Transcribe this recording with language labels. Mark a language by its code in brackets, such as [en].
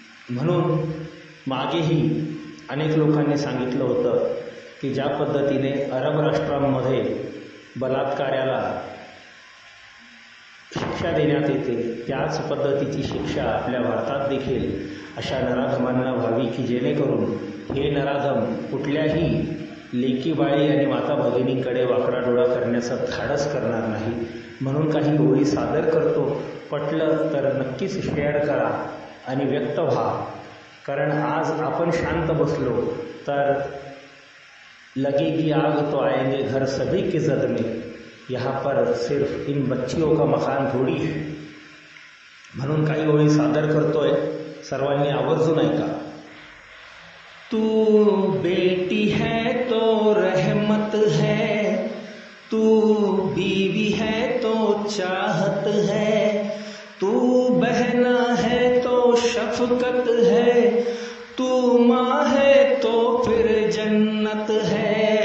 [mr] म्हणून मागेही अनेक लोकांनी सांगितलं होतं की ज्या पद्धतीने अरब राष्ट्रांमध्ये बलात्काराला शिक्षा देण्यात येते त्याच पद्धतीची शिक्षा आपल्या भारतात देखील अशा नराधमांना व्हावी की जेणेकरून हे नराधम कुठल्याही लेकी बाळी आणि माता भगिनींकडे वाकडा डोळा करण्याचा धाडस करणार नाही. म्हणून काही ओळी सादर करतो. पटलं तर नक्कीच शेअर करा आणि व्यक्त व्हा. कारण आज आपण शांत बसलो तर [hi] लगेगी आग तो आएंगे घर सभी के जद में, यहाँ पर सिर्फ इन बच्चियों का मकान थोडी है. [mr] म्हणून काही ओळी सादर करतोय, सर्वांनी आवर्जून ऐका. [hi] तू बेटी है तो रहमत है, तू बीवी है तो चाहत है, तू बहना है तो शफकत है, तू माँ है तो फिर जन्नत है.